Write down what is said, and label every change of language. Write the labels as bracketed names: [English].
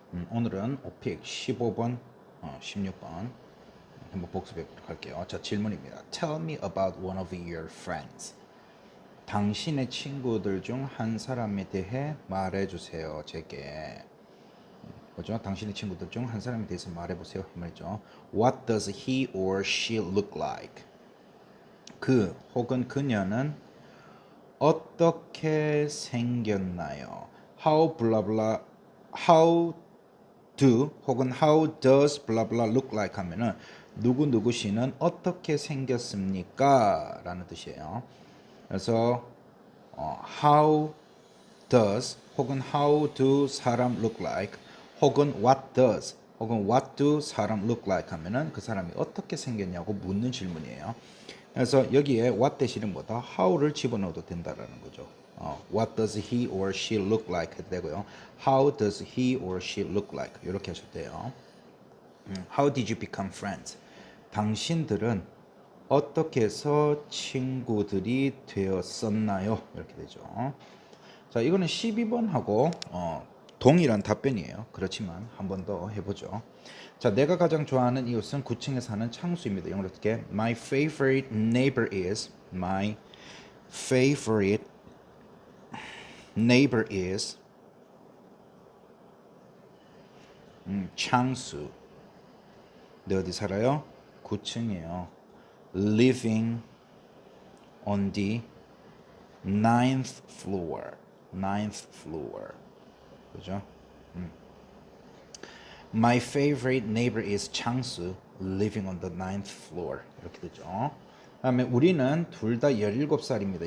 [Korean] 오늘은 오픽 15번, 16번 한번 복습해 보도록 할게요. 자, 질문입니다. [English] Tell me about one of your friends. [Korean] 당신의 친구들 중 한 사람에 대해 말해주세요. 제게. 그죠? 당신의 친구들 중 한 사람에 대해서 말해보세요. 이 말이죠. [English] What does he or she look like? [Korean] 그 혹은 그녀는 어떻게 생겼나요? [English] How blah blah how do 혹은 how does blah blah look like [Korean] 하면은 누구 씨는 어떻게 생겼습니까? 라는 뜻이에요. [English] 그래서 how does 혹은 how do 사람 look like 혹은 what does 혹은 what do 사람 look like [Korean] 하면은 그 사람이 어떻게 생겼냐고 묻는 질문이에요. 그래서 여기에 what 대신에 뭐다? how를 집어넣어도 된다라는 거죠. [English] What does he or she look like [Korean] 해도 되고요. [English] How does he or she look like [Korean] 이렇게 하셔도 돼요. [English] How did you become friends? [Korean] 당신들은 어떻게 해서 친구들이 되었었나요? 이렇게 되죠. 자, 이거는 12번하고 동일한 답변이에요. 그렇지만 한 번 더 해보죠. 자, 내가 가장 좋아하는 이웃은 9층에 사는 창수입니다. 영어로 어떻게? [English] My favorite neighbor is My favorite neighbor is 창수. [Korean] 네, 어디 살아요? 9층이에요. [English] Living on the ninth floor. ninth floor. [Korean] 그죠? [English] My favorite neighbor is 창수, living on the ninth floor. [Korean] 이렇게 되죠. 다음에 우리는 둘 다 17살입니다.